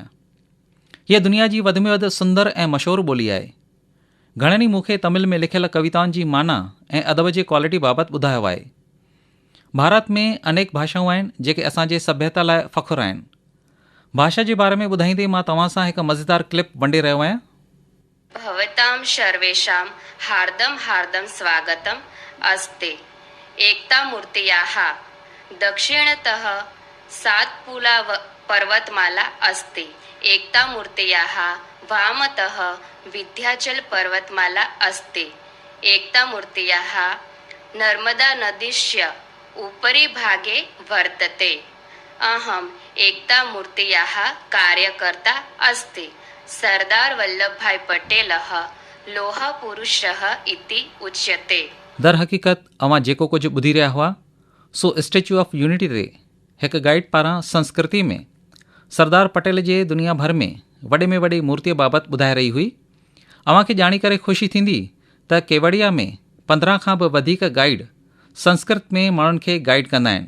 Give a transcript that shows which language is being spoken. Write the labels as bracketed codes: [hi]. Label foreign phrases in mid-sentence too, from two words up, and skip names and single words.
[sd] हीअ दुनिया जी वधि में वधि सुंदर ऐं मशहूरु ॿोली आहे। घणनि ई मूंखे तमिल में लिखियल कविताउनि जी माना ऐं अदब जे क्वालिटी बाबति ॿुधायो आहे। भारत में अनेक भाषाऊं आहिनि जेके असांजे सभ्यता लाइ फ़ख़ुरु आहिनि। भाषा जे बारे में ॿुधाईंदे मां तव्हां सां हिकु मज़ेदार क्लिप वंडे रहियो आहियां। [sa] भवतां सर्वेषां हार्दं हार्दं स्वागतम् अस्ति। एकता मूर्त्याः दक्षिणतः सातपुला पर्वतमाला अस्ति। एकता मूर्त्याः वामतः विन्ध्याचल पर्वतमाला अस्ति। एकता मूर्त्याः नर्मदा नदीस्य उपरि भागे वर्तते। अहम् एकता मूर्त्याः कार्यकर्ता अस्ति। सरदार वल्लभभाई पटेलः लोहपुरुषः इति उच्यते। [sd] दर हक़ीक़त अवां जेको कुझु ॿुधी रहिया हुआ सो स्टैच्यू ऑफ यूनिटी ते हिकु गाइड पारां संस्कृति में सरदार पटेल जे दुनिया भर में वॾे में वॾी मूर्तीअ बाबति ॿुधाए रही हुई। अव्हांखे ॼाणी करे ख़ुशी थींदी त केवड़िया में 15 खां बि वधीक गाइड संस्कृत में माण्हुनि खे गाइड कंदा आहिनि।